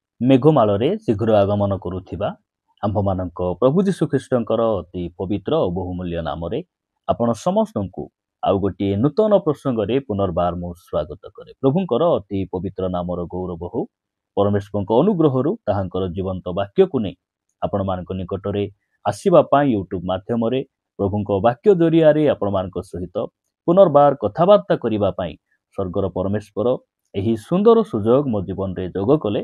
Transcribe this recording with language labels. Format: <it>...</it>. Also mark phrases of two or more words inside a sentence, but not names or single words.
<or>ମେଘମାଳରେ ଶୀଘ୍ର ଆଗମନ କରୁଥିବା ଆମ୍ଭମାନଙ୍କ ପ୍ରଭୁ ଯୀଶୁ ଖ୍ରୀଷ୍ଟଙ୍କର ଅତି ପବିତ୍ର ଓ ବହୁମୂଲ୍ୟ ନାମରେ ଆପଣ ସମସ୍ତଙ୍କୁ ଆଉ ଗୋଟିଏ ନୂତନ ପ୍ରସଙ୍ଗରେ ପୁନର୍ବାର ମୁଁ ସ୍ୱାଗତ କରେ। ପ୍ରଭୁଙ୍କର ଅତି ପବିତ୍ର ନାମର ଗୌରବ ହଉ। ପରମେଶ୍ୱରଙ୍କ ଅନୁଗ୍ରହରୁ ତାହାଙ୍କର ଜୀବନ୍ତ ବାକ୍ୟକୁ ନେଇ ଆପଣମାନଙ୍କ ନିକଟରେ ଆସିବା ପାଇଁ ୟୁଟ୍ୟୁବ ମାଧ୍ୟମରେ ପ୍ରଭୁଙ୍କ ବାକ୍ୟ ଜରିଆରେ ଆପଣମାନଙ୍କ ସହିତ ପୁନର୍ବାର କଥାବାର୍ତ୍ତା କରିବା ପାଇଁ ସ୍ୱର୍ଗର ପରମେଶ୍ୱର ଏହି ସୁନ୍ଦର ସୁଯୋଗ ମୋ ଜୀବନରେ ଯୋଗ କଲେ।</or>